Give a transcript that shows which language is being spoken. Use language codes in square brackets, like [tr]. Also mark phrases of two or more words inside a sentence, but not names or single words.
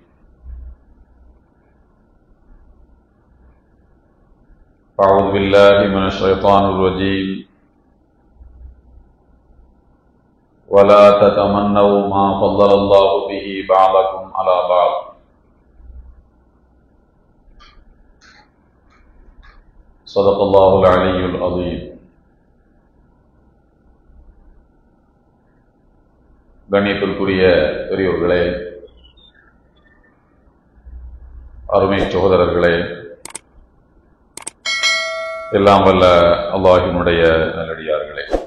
[ar] أعوذ بالله من الشيطان الرجيم. ولا تتمنوا ما فضل الله به بعضكم على بعض. صدق الله العلي العظيم. [ta] கண்ணியத்திற்குரிய பெரியோர்களே, அருமை சகோதரர்களே, எல்லாம் வல்ல அல்லாஹ்வினுடைய நல்லடியார்களே,